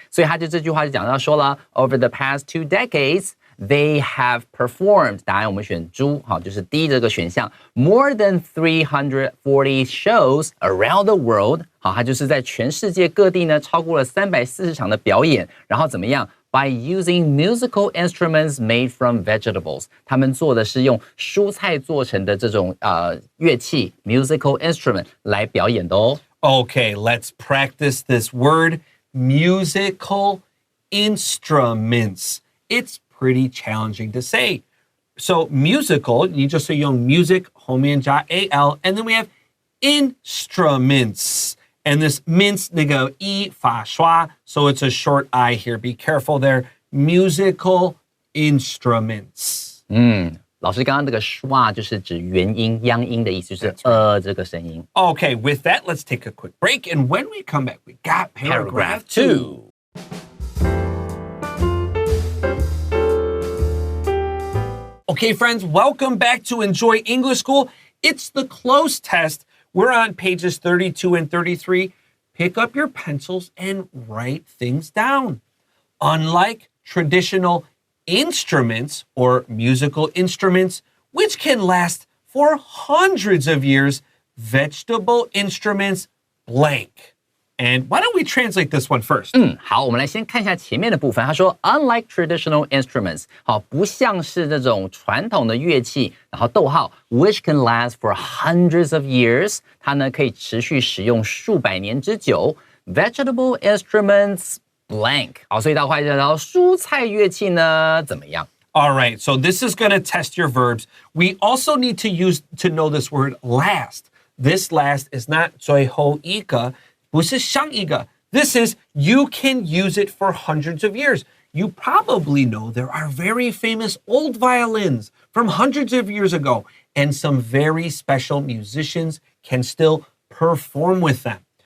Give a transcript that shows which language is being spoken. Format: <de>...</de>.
<zh>所以他就这句话就讲到说了 ，</zh> <en>over the past 2 decades。 They have performed，</en> <zh>答案我们选猪，好，就是 D 这个选项 ，</zh> <en>more than 340 shows around the world，</en> <zh>好，它就是在全世界各地呢超过了340场的表演，然后怎么样 ？</zh> <en>By using musical instruments made from vegetables，</en> <zh>他们做的是用蔬菜做成的这种乐器 musical instrument 来表演的哦。</zh> <en>Okay, let's practice this word, musical instruments. It's pretty challenging to say. So musical,</en> <zh>你就是用</zh> <en>music 后面加 al, and then we have instruments. And this mints</en> <zh>那个 i 发刷,</zh> <en>so it's a short I here. Be careful there. Musical instruments.</en> <zh>老师刚刚这个schwa 就是指元音、央音的意思，就是这个声音。</zh> <en>Okay, with that, let's take a quick break. And when we come back, we got paragraph 2. Okay, friends, welcome back to Enjoy English School. It's the close test. We're on pages 32 and 33. Pick up your pencils and write things down. Unlike traditional instruments or musical instruments, which can last for hundreds of years, vegetable instruments blank. And why don't we translate this one first?</en> <zh>好，我们来先看一下前面的部分。他说 ，</zh> <en>unlike traditional instruments，</en> <zh>好，不像是这种传统的乐器，然后逗号 ，</zh> <en>which can last for hundreds of years，</en> <zh>它呢可以持续使用数百年之久。</zh> <en>Vegetable instruments blank，</en> <zh>好，所以到快就到蔬菜乐器呢怎么样？</zh> <en>All right, so this is going to test your verbs. We also need to know this word last. This last is not</en> <zh>最后一个。不是上一个.</zh> <en>This is you can use it for hundreds of years. You probably know there are very famous old violins from hundreds of years ago, and some very special musicians can still perform with them.</en>